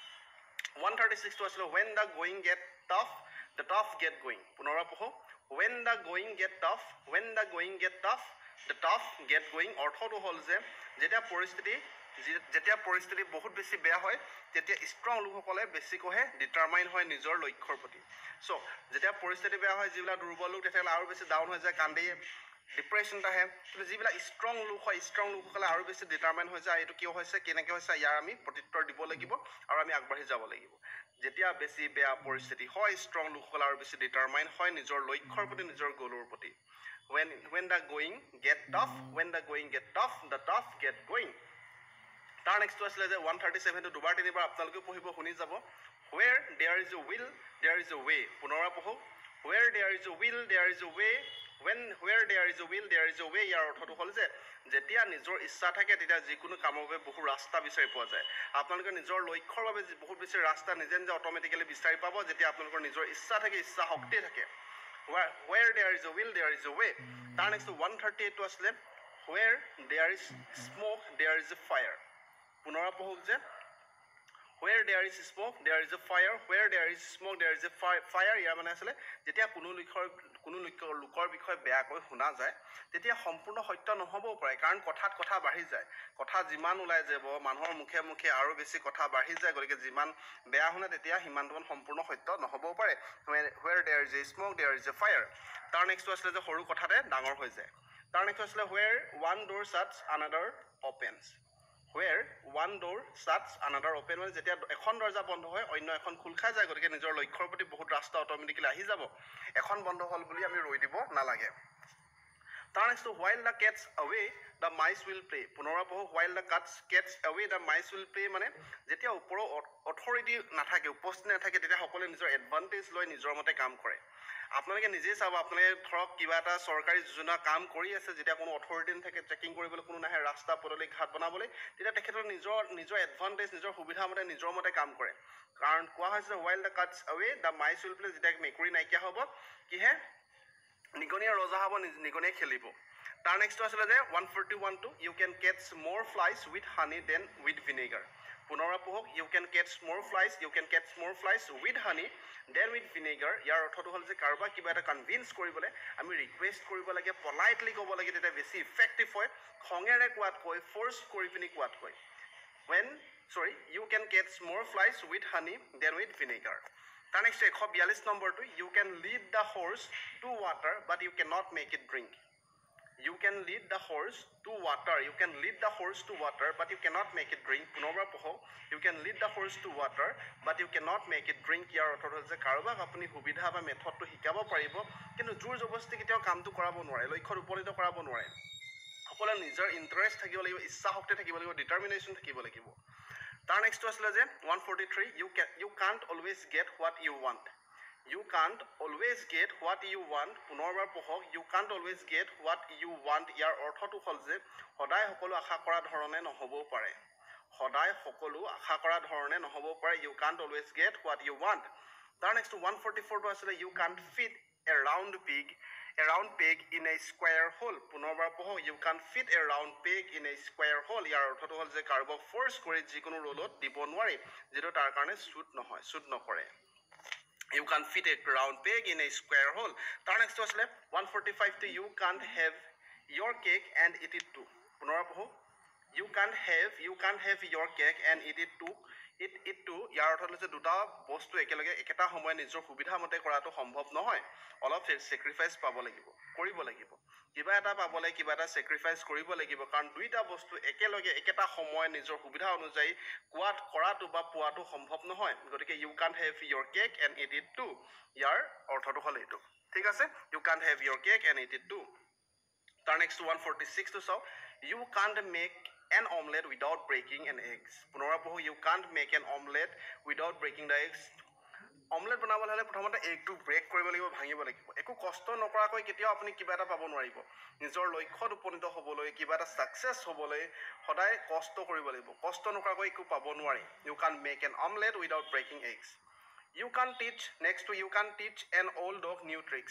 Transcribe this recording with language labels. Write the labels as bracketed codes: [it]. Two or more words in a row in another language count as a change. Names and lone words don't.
[as] 136 টো আছিল [en] when the going get tough the tough get going [as] পুনৰাই পঢ়ো [en] when the going get tough the tough get going [as] অৰ্থটো হ'ল যে যেতিয়া পৰিস্থিতি বহুত বেছি বেয়া হয় তেতিয়া ষ্ট্ৰং লোকসকলে বেছিকৈ ডিটাৰমাইন হয় নিজৰ লক্ষ্যৰ প্ৰতি সো যেতিয়া পৰিস্থিতি বেয়া হয় যিবিলাক দুৰ্বল লোক তেতিয়াহ'লে আৰু বেছি ডাউন হৈ যায় কান্দি ডিপ্ৰেশ্যন আহে কিন্তু যিবিলাক ষ্ট্ৰং লোক হয় ষ্ট্ৰং লোকসকলে আৰু বেছি ডিটাৰমাইন হৈ যায় এইটো কিয় হৈছে কেনেকৈ হৈছে ইয়াৰ আমি প্ৰত্যুত্তৰ দিব লাগিব আৰু আমি আগবাঢ়ি যাব লাগিব যেতিয়া বেছি বেয়া পৰিস্থিতি হয় ষ্ট্ৰং লোকসকল আৰু বেছি ডিটাৰমাইন হয় নিজৰ লক্ষ্যৰ প্ৰতি নিজৰ গ'লৰ প্ৰতি [en] when the going get tough the tough get going [as] তাৰ নেক্সটটো আছিলে যে 137 টো দুবাৰ তিনিবাৰ আপোনালোকে পঢ়িব শুনি যাব [en] where there is a will there is a way [as] পুনৰাই পঢ়ো [en] where there is a will there is a way where there is a will there is a way [as] ইয়াৰ অৰ্থটো হ'ল যে যেতিয়া নিজৰ ইচ্ছা থাকে তেতিয়া যিকোনো কামৰ বাবে বহু ৰাস্তা বিচাৰি পোৱা যায় আপোনালোকে নিজৰ লক্ষ্যৰ বাবে বহুত বেছি ৰাস্তা নিজে নিজে অট'মেটিকেলি বিচাৰি পাব যেতিয়া আপোনালোকৰ নিজৰ ইচ্ছা থাকে ইচ্ছা শক্তি থাকে [en] where there is a will there is a way [as] তাৰ নেক্সট 138 টো আছিলে [en] where there is smoke there is a fire [as] পুনৰাই পঢ়ো যে [en] where there is smoke there is a fire where there is smoke there is a fire [as] ইয়াৰ মানে আছিলে যেতিয়া কোনো লোকৰ বিষয়ে বেয়াকৈ শুনা যায় তেতিয়া সম্পূৰ্ণ সত্য নহ'বও পাৰে কাৰণ কথাত কথা বাঢ়ি যায় কথা যিমান ওলাই যাব মানুহৰ মুখে মুখে আৰু বেছি কথা বাঢ়ি যায় গতিকে যিমান বেয়া শুনে তেতিয়া সিমানটো সম্পূৰ্ণ সত্য নহ'বও পাৰে [en] where there is a smoke there is a fire [as] তাৰ নেক্সটটো আছিলে যে সৰু কথাতে ডাঙৰ হৈ যায় তাৰ নেক্সট আছিলে [en] where one door shuts another opens where one door shuts another open [as] মানে যেতিয়া এখন দৰজা বন্ধ হয় অন্য এখন খোল খাই যায় গতিকে নিজৰ লক্ষ্যৰ প্ৰতি বহুত ৰাস্তা অট'মেটিকেলি আহি যাব এখন বন্ধ হ'ল বুলি আমি ৰৈ দিব নালাগে তাৰ নেক্সট [en] while the cats away the mice will play [as] পুনৰাই পঢ়ো [en] while the cats away the mice will play [as] মানে যেতিয়া ওপৰৰ অথৰিটি নাথাকে উপস্থিত নাথাকে তেতিয়া সকলোৱে নিজৰ এডভান্টেজ লৈ নিজৰ মতে কাম কৰে আপোনালোকে নিজে চাব আপোনালোকে ধৰক কিবা এটা চৰকাৰী যোজনা কাম কৰি আছে যেতিয়া কোনো অথৰিটি নাথাকে চেকিং কৰিবলৈ কোনো নাহে ৰাস্তা পদূলি ঘাট বনাবলৈ তেতিয়া তেখেতৰ নিজৰ এডভান্টেজ নিজৰ সুবিধা মতে নিজৰ মতে কাম কৰে কাৰণ কোৱা হৈছে [en] while the cats away the mice will play [as] যেতিয়া মেকুৰী নাইকিয়া হ'ব কিহে নিগনিয়ে ৰজা হ'ব নিগনিয়ে খেলিব তাৰ নেক্সটটো আছিলে যে 141 টো [en] you can catch more flies with honey than with vinegar [as] পুনৰাই পঢ়ক [en] you can catch more flies with honey than with vinegar [as] ইয়াৰ অৰ্থটো হ'ল যে কাৰোবাক কিবা এটা কনভিন্স কৰিবলৈ আমি ৰিকুৱেষ্ট কৰিব লাগে পলাইটলি ক'ব লাগে তেতিয়া বেছি ইফেক্টিভ হয় খঙেৰে কোৱাতকৈ ফ'ৰ্চ কৰি পিনি কোৱাতকৈ [en] you can catch more flies with honey than with vinegar [as] তাৰ নেক্সট 142 নম্বৰটো [en] you can lead the horse to water but you cannot make it drink you can lead the horse to water but you cannot make it drink [as] পুনৰবাৰ পঢ়ক [en] you can lead the horse to water but you cannot make it drink [as] ইয়াৰ অৰ্থ হ'ল যে কাৰোবাক আপুনি সুবিধা বা মেথডটো শিকাব পাৰিব কিন্তু জোৰ জবৰদস্তি কেতিয়াও কামটো কৰাব নোৱাৰে লক্ষ্যত উপনীত কৰাব নোৱাৰে সকলোৰে নিজৰ ইণ্টাৰেষ্ট থাকিব লাগিব ইচ্ছা শক্তি থাকিব লাগিব ডিটাৰমিনেশ্যন থাকিব লাগিব তাৰ নেক্সটটো আছিলে যে 143 [en] you can't always get what you want [as] পুনৰবাৰ পঢ়ক [en] you can't always get what you want [as] ইয়াৰ অৰ্থটো হ'ল যে সদায় সকলো আশা কৰা ধৰণে নহ'বও পাৰে [en] you can't always get what you want [as] তাৰ নেক্সট 144 টো আছিলে [en] you can't fit a round peg in a square hole [as] পুনৰবাৰ পঢ়ক [en] you can't fit a round peg in a square hole [as] ইয়াৰ অৰ্থটো হ'ল যে কাৰোবাক ফ'ৰ্চ কৰি যিকোনো ৰোলত দিব নোৱাৰি যেটো তাৰ কাৰণে সুট নকৰে [en] you can't fit a round peg in a square hole [as] তাৰ নেক্সট আছিলে 145 টো [en] you can't have your cake and eat it too [as] পুনৰবাৰ পঢ়ক [en] you can't have your cake and eat it too [as] ইয়াৰ অৰ্থ হৈছে দুটা বস্তু একেলগে একেটা সময় নিজৰ সুবিধা মতে কৰাটো সম্ভৱ নহয় অলপ স্যাক্ৰিফাইস কৰিব লাগিব কিবা এটা পাবলৈ কিবা এটা স্যাক্ৰিফাইস কৰিব লাগিব কাৰণ দুইটা বস্তু একেলগে একেটা সময় নিজৰ সুবিধা অনুযায়ী কৰাটো বা পোৱাটো সম্ভৱ নহয় গতিকে [en] you can't have your cake and eat it too [as] ইয়াৰ অৰ্থটো হ'ল এইটো ঠিক আছে [en] you can't have your cake and eat it too [as] তাৰ নেক্সট 146 টো চাও [en] you can't make an omelette without breaking an eggs [as] পুনৰবাৰ পঢ়ো [en] you can't make an omelette without breaking the eggs [as] অমলেট বনাবলৈ হ'লে প্ৰথমতে এগটো ব্ৰেক কৰিব লাগিব, ভাঙিব লাগিব। একো কষ্ট নকৰাকৈ কেতিয়াও আপুনি কিবা এটা পাব নোৱাৰিব। নিজৰ লক্ষ্যত উপনীত হ'বলৈ, কিবা এটা ছাকচেছ হ'বলৈ সদায় কষ্ট কৰিব লাগিব। কষ্ট নকৰাকৈ একো পাব নোৱাৰি। [en] you can make an omelette without breaking eggs you can teach next two you can teach an old dog new tricks.